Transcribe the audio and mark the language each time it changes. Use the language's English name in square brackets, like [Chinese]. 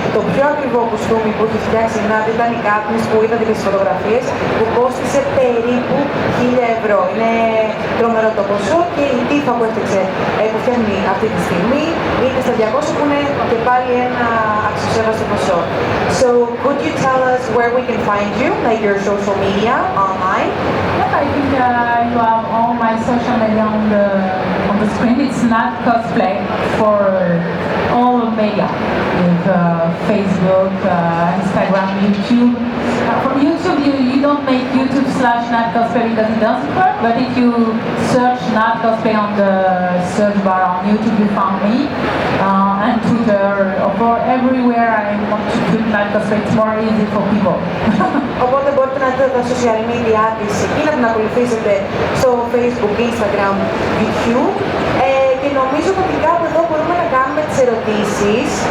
[Greek] Το πιο ακριβό κουστούμι που έχει φτιάξει η Nad ήταν η Katniss που είδατε και στις φωτογραφίες, που κόστισε περίπου €1.000. Είναι τρομερό το ποσό και η Tifa που έφτιαξε, που φτιάχνει αυτή τη στιγμή, είναι στα 200 που είναι και πάλι ένα αξιοσέβαστο ποσό. [English] So, could you tell us where we can find you, like your social media online? Yes, I think you have all my social media on the screen, it's Nad Cosplay for all media, with Facebook, Instagram, YouTube. For YouTube, you don't make YouTube/Nad Cosplay because it doesn't work, but if you search Nad Cosplay on the search bar on YouTube, you found me, and Twitter, or everywhere I want to put Nad Cosplay, it's more easy for people. [Greek] Οπότε μπορείτε να δείτε τα social media της εκεί, να την ακολουθήσετε στο Facebook, Instagram, YouTube. Και νομίζω ότι κάπου εδώ μπορούμε να κάνουμε τις ερωτήσεις.